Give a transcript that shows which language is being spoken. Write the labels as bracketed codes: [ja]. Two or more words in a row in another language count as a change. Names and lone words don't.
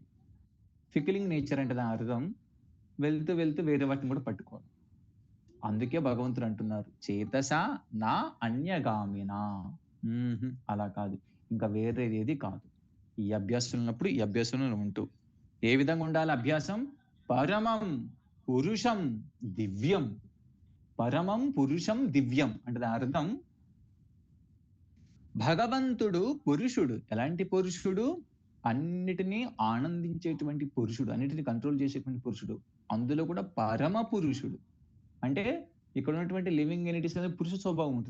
[en] fickling nature [te] అంటే దాని అర్థం వెళ్తూ వేరే వాటిని కూడా పట్టుకోవాలి. అందుకే భగవంతుడు అంటున్నారు [sa] చేతస నా అన్యగామిన. [te] అలా కాదు, ఇంకా వేరేది ఏది కాదు. ఈ అభ్యాసం ఉన్నప్పుడు ఈ అభ్యాసంలో ఉంటూ ఏ విధంగా ఉండాలి అభ్యాసం? [sa] పరమం పురుషం దివ్యం. పరమం పురుషం దివ్యం [te] అంటే దాని అర్థం భగవంతుడు పురుషుడు. ఎలాంటి పురుషుడు? అన్నిటినీ ఆనందించేటువంటి పురుషుడు, అన్నిటిని కంట్రోల్ చేసేటువంటి పురుషుడు. అందులో కూడా పరమ పురుషుడు. అంటే ఇక్కడ ఉన్నటువంటి [en] living entities [te] అనేది పురుష స్వభావం ఉంటుంది.